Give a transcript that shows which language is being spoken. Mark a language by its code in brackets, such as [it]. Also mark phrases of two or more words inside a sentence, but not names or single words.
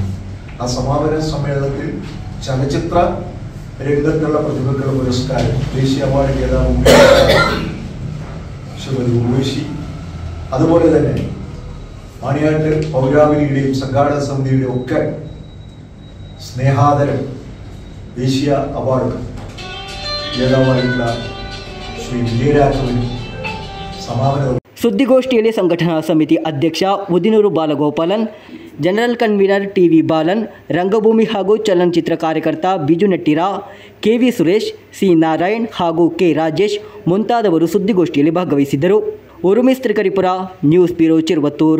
[ml] ആ സമാപന സമ്മേളനത്തിൽ ചലച്ചിത്ര രംഗത്തുള്ള പ്രതിഭകളുടെ പുരസ്കാരം ദേശീയ അവാർഡ് ജേതാവ് ശ്രീമതി ഉർവശി, അതുപോലെ തന്നെ മണിയാട്ട് പൗരാവലിയുടെയും സംഘാടക സമിതിയുടെയും ഒക്കെ സ്നേഹാദരം ദേശീയ അവാർഡ് ജേതാവായിട്ടുള്ള ശ്രീ വിജയരാഘവനും സമാപന. [kn] ಸುದ್ದಿಗೋಷ್ಠಿಯಲ್ಲಿ ಸಂಘಟನಾ ಸಮಿತಿ ಅಧ್ಯಕ್ಷ ಉದಿನೂರು ಬಾಲಗೋಪಾಲನ್, [en] General Convener [kn] ಟಿ.ವಿ. ಬಾಲನ್, ರಂಗಭೂಮಿ ಹಾಗೂ ಚಲನಚಿತ್ರ ಕಾರ್ಯಕರ್ತ ಬಿಜು ನೆಟ್ಟಿರ, ಕೆ.ವಿ. ಸುರೇಶ್, ಸಿ. ನಾರಾಯಣ್ ಹಾಗೂ ಕೆ. ರಾಜೇಶ್ ಮುಂತಾದವರು ಸುದ್ದಿಗೋಷ್ಠಿಯಲ್ಲಿ ಭಾಗವಹಿಸಿದ್ದರು. ಉರುಮಿಸ್ ತ್ರಿಕರಿಪುರ, [en] News Bureau, [kn] ಚಿರುವತ್ತೂರು.